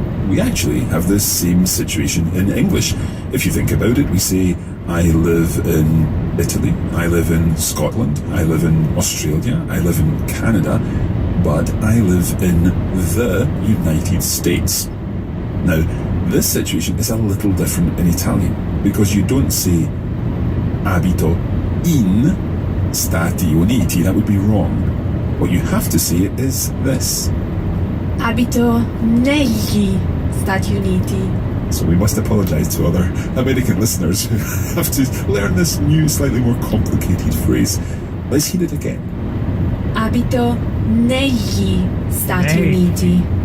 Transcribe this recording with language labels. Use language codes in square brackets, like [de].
[en] We actually have the same situation in English. If you think about it, we say, I live in Italy, I live in Scotland, I live in Australia, I live in Canada, but I live in the United States. Now, this situation is a little different in Italian because you don't say [it] abito in Stati Uniti. [en] That would be wrong. What you have to say is this. [it] Abito negli Stati Uniti. [en] So we must apologise to other American listeners who have to learn this new, slightly more complicated phrase. Let's hear it again. [it] Abito negli Stati Uniti.